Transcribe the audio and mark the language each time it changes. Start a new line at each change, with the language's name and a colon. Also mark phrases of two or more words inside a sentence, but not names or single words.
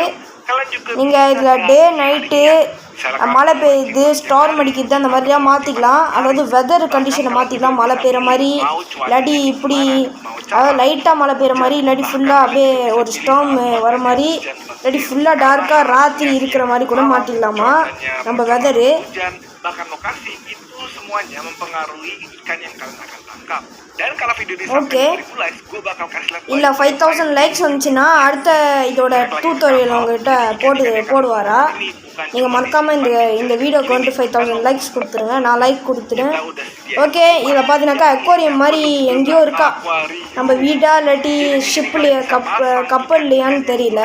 Tamil: நீங்கள் இதில்
English: day night
Tamil: மழை பெய்யுது, ஸ்டார்ம் அடிக்கிறது, அந்த மாதிரிலாம் மாற்றிக்கலாம். அதாவது
English: weather condition
Tamil: மாற்றிக்கலாம். மழை பெய்கிற மாதிரி, இல்லாட்டி இப்படி அதாவது லைட்டாக மழை பெய்கிற மாதிரி, இல்லாட்டி ஃபுல்லாக அப்படியே ஒரு ஸ்டார்ம் வர மாதிரி, இல்லாட்டி ஃபுல்லாக டார்க்காக ராத்திரி இருக்கிற மாதிரி கூட மாற்றிக்கலாமா நம்ம வெதரு.
Indonesian: semuanya mempengaruhi ikan yang kalian akan tangkap. Dan kalau video ini sampai 1000 likes, gue bakal kasih lihat
Tamil: இல்லை 5000 லைக்ஸ் வந்துச்சுன்னா அடுத்த இதோட டியூட்டோரியல் உங்ககிட்ட போடுவாரா. நீங்கள் மறக்காமல் இந்த வீடியோக்கு வந்து 5000 லைக்ஸ் கொடுத்துருங்க. நான் லைக் கொடுத்துருவேன். ஓகே, இதில் பார்த்தீங்கன்னாக்கா அக்வாரியம் மாதிரி எங்கேயோ இருக்கா. நம்ம வீடா இல்லாட்டி ஷிப்லையா கப்பல்லையான்னு தெரியல.